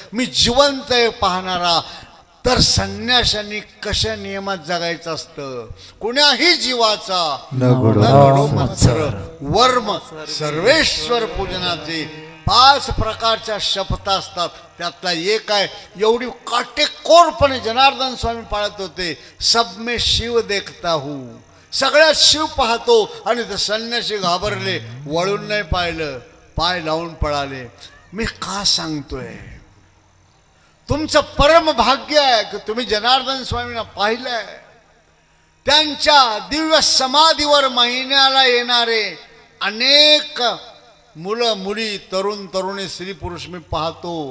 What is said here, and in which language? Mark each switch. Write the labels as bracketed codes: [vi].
[mr] मी जिवंत आहे पाहणारा. तर संन्याशांनी कशा नियमात जगायचं असतं. कुणाही जीवाचा न घडो मत्सर वर्म सर्वेश्वर पूजनाचे 5 प्रकारच्या शपथा असतात. त्यातला एक आहे, एवढी काटेकोरपणे जनार्दन स्वामी पाळत होते. [hi] सब में शिव देखता हूँ, [mr] सगळ्यात शिव पाहतो. आणि ते संन्यासी घाबरले, वळून नाही पाहिलं, पाय लावून पळाले. मी का सांगतोय, तुमचं परम भाग्य आहे की तुम्ही जनार्दन स्वामींना पाहिलंय. त्यांच्या दिव्य समाधीवर महिन्याला येणारे अनेक मुलं मुली तरुण तरुणी स्त्री पुरुष मी पाहतो.